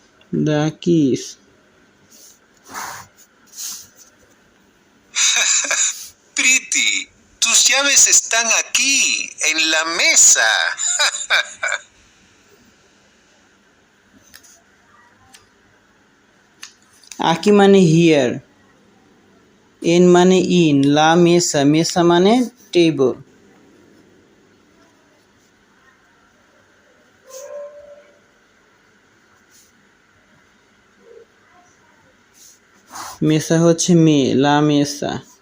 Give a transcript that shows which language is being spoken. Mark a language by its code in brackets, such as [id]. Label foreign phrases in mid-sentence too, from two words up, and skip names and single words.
[en] The kiss. Pretty, [es] tus llaves están aquí, en la mesa. [bn] আকি মানে হিয়ার, এন মানে ইন, [es] la mesa, [bn] মেসা মানে টেবল। মেসা হচ্ছে মেয়ে, [es] la mesa.